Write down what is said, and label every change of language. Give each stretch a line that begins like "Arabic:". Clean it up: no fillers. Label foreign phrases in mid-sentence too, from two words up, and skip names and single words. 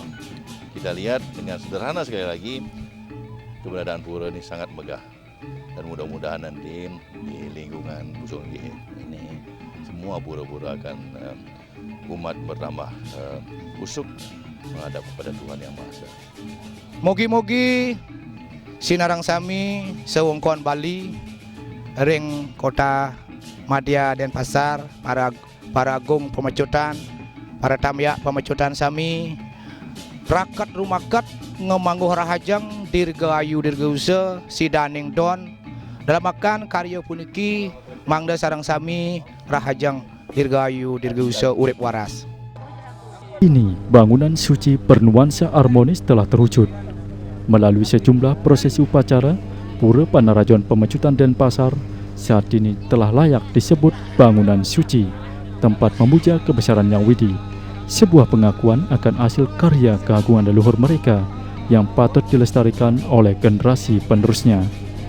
Indonesian: Kita lihat dengan sederhana sekali lagi, keberadaan pura ini sangat megah. Dan mudah-mudahan nanti di lingkungan Pusong ini semua pura-pura akan umat bertambah usuk menghadap kepada Tuhan Yang Maha Esa.
Balinese: Mogi-mogi sinarang sami sewongkon Bali, ring kota Madya Denpasar, para agung pemecutan, para tamyak pemecutan sami, rakat rumakat ngemangguh rahajang dirgahayu dirgause sidaning don dalam makan karya puniki mangda sarang sami rahajang dirgahayu dirgause urip waras.
Indonesian: Kini bangunan suci bernuansa harmonis telah terwujud. Melalui sejumlah prosesi upacara, Pura Panarajon Pemecutan Denpasar saat ini telah layak disebut bangunan suci, tempat memuja kebesaran Yang Widi, sebuah pengakuan akan hasil karya keagungan leluhur mereka yang patut dilestarikan oleh generasi penerusnya.